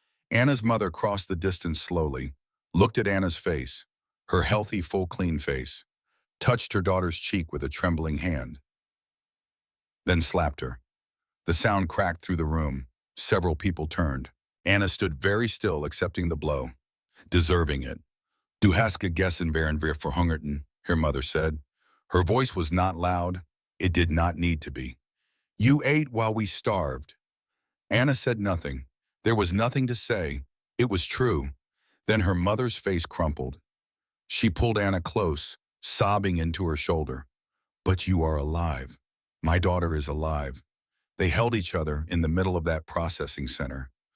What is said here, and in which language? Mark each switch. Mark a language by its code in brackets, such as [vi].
[en] Anna's mother crossed the distance slowly, looked at Anna's face, her healthy, full, clean face, touched her daughter's cheek with a trembling hand, then slapped her. The sound cracked through the room. Several people turned. Anna stood very still, accepting the blow, deserving it. [de] Du hast gegessen, während wir verhungerten, [en] her mother said. Her voice was not loud. It did not need to be. You ate while we starved. Anna said nothing. There was nothing to say. It was true. Then her mother's face crumpled. She pulled Anna close, sobbing into her shoulder. But you are alive. My daughter is alive. They held each other in the middle of that processing center.